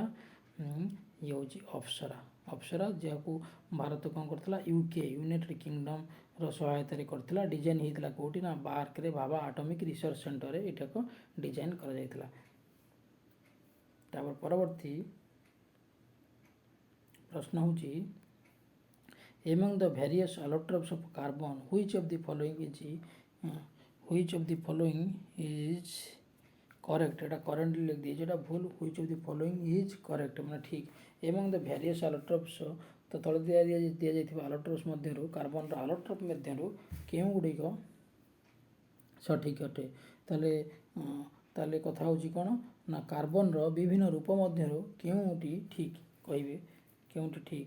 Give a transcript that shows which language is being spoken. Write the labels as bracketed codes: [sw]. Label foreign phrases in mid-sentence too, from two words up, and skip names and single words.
[or] ଇଏ ହେଉଛି ଅପ୍ସରା, ଯାହାକୁ ଭାରତ କ'ଣ କରିଥିଲା? ୟୁନାଇଟେଡ୍ କିଙ୍ଗଡମ୍ର ସହାୟତାରେ କରିଥିଲା। ଡିଜାଇନ୍ ହେଇଥିଲା କେଉଁଠି? ନା ବାର୍କରେ ଭାବା ଆଟମିକ୍ ରିସର୍ଚ୍ଚ ସେଣ୍ଟରରେ ଏଇଟାକୁ ଡିଜାଇନ୍ କରାଯାଇଥିଲା। ତାପରେ ପରବର୍ତ୍ତୀ ପ୍ରଶ୍ନ ହେଉଛି [en] among the various allotropes of carbon which of the following is correct? [or] ଏଟା କରେଣ୍ଟଲି ଲେଖିଦେଇଛି, ଏଟା ଭୁଲ। [en] which of the following is correct [or] ମାନେ ଠିକ୍। [en] among the various allotropes, [or] ତ ତଳେ ଦିଆଯାଇଥିବା allotropes ମଧ୍ୟରୁ କାର୍ବନର allotropes ମଧ୍ୟରୁ କେଉଁ ଗୁଡ଼ିକ ସଠିକ୍ ଅଟେ? ତାହେଲେ କଥା ହେଉଛି କ'ଣ ନା କାର୍ବନର ବିଭିନ୍ନ ରୂପ ମଧ୍ୟରୁ କେଉଁଟି ଠିକ୍ କହିବେ? କେଉଁଟି ଠିକ୍?